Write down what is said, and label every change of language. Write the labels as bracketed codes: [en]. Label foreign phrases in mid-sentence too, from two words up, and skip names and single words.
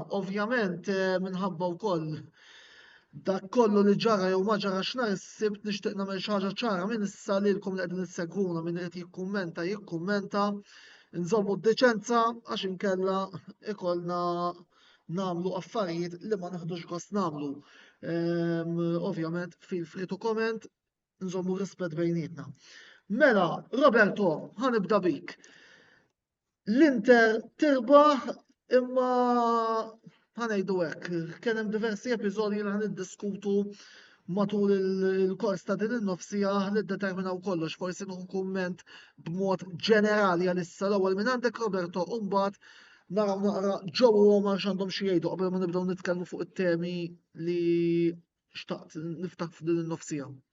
[mt] Ovvjament minħabba wkoll dak kollu li ġara jew ma ġara x'nhar is-Sibt nixtieq nagħmel xi ħaġa ċara minn issa lilkom li qegħdin issegwuna min irid jikkummenta. Nżommu d-deċenza għax inkella ikollna nagħmlu affarijiet li ma nieħdux gost nagħmlu. Ovvjament [en] feel free to comment, [mt] nżommu rispett bejnietna. Mela, Roberto, ħanibda bik. L-Inter tirbaħ imma ħanejdu hekk, kien hemm diversi episodji li ħaniddiskutu matul il-kors ta' din in-nofsija li ddeterminaw kollox, forsi nieħu kumment b'mod ġenerali għalissa l-ewwel minn għandek Roberto u mbagħad naraw naqra ġew huma x'għandhom xi jgħidu qabel ma nibdew nitkellmu fuq it-temi li xtaqt niftaħ f'din in-nofsija.